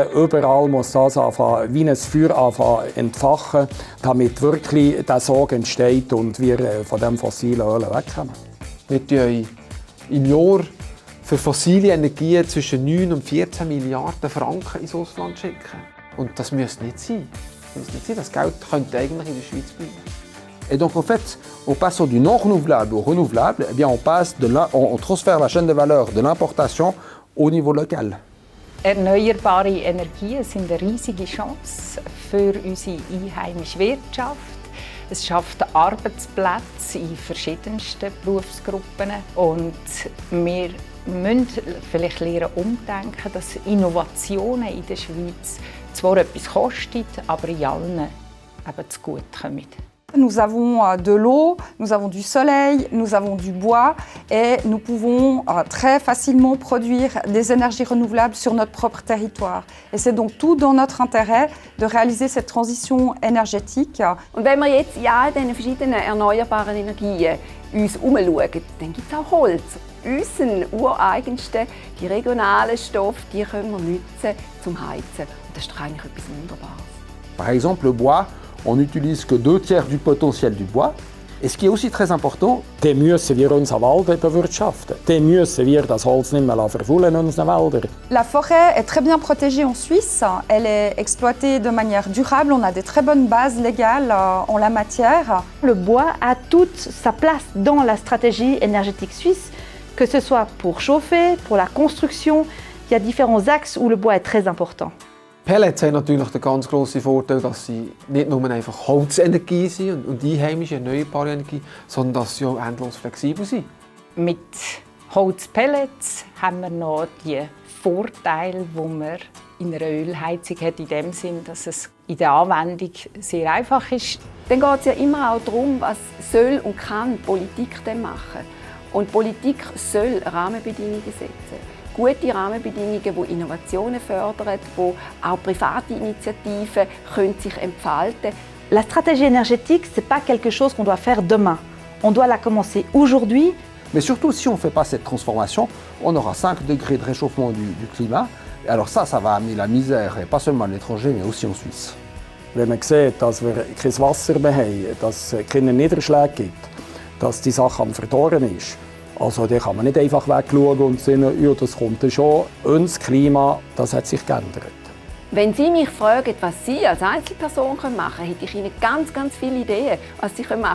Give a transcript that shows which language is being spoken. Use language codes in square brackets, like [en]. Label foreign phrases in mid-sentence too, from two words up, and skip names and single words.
[de] Überall muss das anfangen, wie ein Feuer anfangen, entfachen, damit wirklich der Sog entsteht und wir von dem fossilen Öl wegkommen. Wir schicken im Jahr für fossile Energien zwischen 9 und 14 Milliarden Franken ins Ausland schicken. Und das müsste nicht sein. Das Geld könnte eigentlich in der Schweiz bleiben. [fr] Et donc en fait, en passant du non renouvelable au renouvelable, eh bien, on transfère la chaîne de valeur de l'importation au niveau local. [de] Erneuerbare Energien sind eine riesige Chance für unsere einheimische Wirtschaft. Es schafft Arbeitsplätze in verschiedensten Berufsgruppen. Und wir müssen vielleicht lernen umdenken, dass Innovationen in der Schweiz zwar etwas kosten, aber in allen eben zugute kommen. [fr] Nous avons de l'eau, nous avons du soleil, nous avons du bois et nous pouvons très facilement produire des énergies renouvelables sur notre propre territoire. Et c'est donc tout dans notre intérêt de réaliser cette transition énergétique. [de] Und wenn wir jetzt in all diesen verschiedenen erneuerbaren Energien uns umschauen, dann gibt es auch Holz. Unseren ureigensten, die regionalen Stoffe, die können wir nutzen zum Heizen. Und das ist doch eigentlich etwas Wunderbares. [fr] Par exemple, le bois, on n'utilise que 2/3 du potentiel du bois. Et ce qui est aussi très important, [de] dann müssen wir unseren Wald bewirtschaften. Dann müssen wir das Holz nicht mehr verfaulen in unseren Wäldern. [fr] La forêt est très bien protégée en Suisse. Elle est exploitée de manière durable. On a des très bonnes bases légales en la matière. Le bois a toute sa place dans la stratégie énergétique suisse, que ce soit pour chauffer, pour la construction. Il y a différents axes où le bois est très important. [de] Pellets haben natürlich den ganz grossen Vorteil, dass sie nicht nur einfach Holzenergie sind und einheimische, erneuerbare Energie, sondern dass sie auch endlos flexibel sind. Mit Holzpellets haben wir noch die Vorteile, die man in einer Ölheizung hat, in dem Sinn, dass es in der Anwendung sehr einfach ist. Dann geht es ja immer auch darum, was soll und kann Politik denn machen. Und Politik soll Rahmenbedingungen setzen. Gute Rahmenbedingungen, die Innovationen fördern, wo auch private Initiativen können sich entfalten. [fr] La stratégie énergétique, ce n'est pas quelque chose qu'on doit faire demain. On doit la commencer aujourd'hui. Mais surtout, si on ne fait pas cette transformation, on aura 5 degrés de réchauffement du climat. Et alors ça va amener la misère, et pas seulement à l'étranger, mais aussi en Suisse. [de] Wenn man sieht, dass wir kein Wasser mehr haben, dass es keine Niederschläge gibt, dass die Sache am Verdorren ist. Also da kann man nicht einfach wegschauen und sagen, ja, das kommt dann schon. Und das Klima, das hat sich geändert. Wenn Sie mich fragen, was Sie als Einzelperson machen können, hätte ich Ihnen ganz viele Ideen, was Sie machen können.